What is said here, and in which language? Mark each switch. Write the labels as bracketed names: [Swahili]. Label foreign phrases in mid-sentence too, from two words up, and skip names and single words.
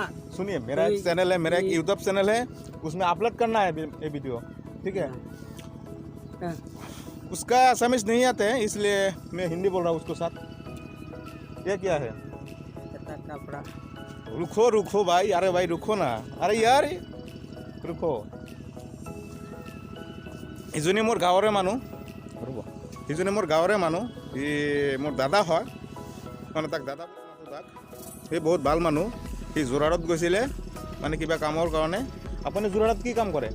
[Hindi] सुनिए, मेरा एक चैनल है, मेरा एक यूट्यूब चैनल है। उसमें अपलोड करना है ये वीडियो, ठीक है? हाँ। उसका समझ नहीं आते हैं, इसलिए मैं हिंदी बोल रहा हूँ उसके साथ। ये क्या है? कपड़ा रुको रुको भाई, अरे भाई रुको ना। अरे यार रुको। [Assamese] ইজনী মোৰ গাঁৱৰে মানুহ। ৰ'ব, সিজনী মোৰ গাঁৱৰে মানুহ। সি মোৰ দাদা হয়, মানে তাক দাদা বুলি মাতো তাক। সি বহুত ভাল মানুহ। সি যোৰহাটত গৈছিলে মানে কিবা কামৰ কাৰণে। আপুনি যোৰহাটত কি কাম কৰে?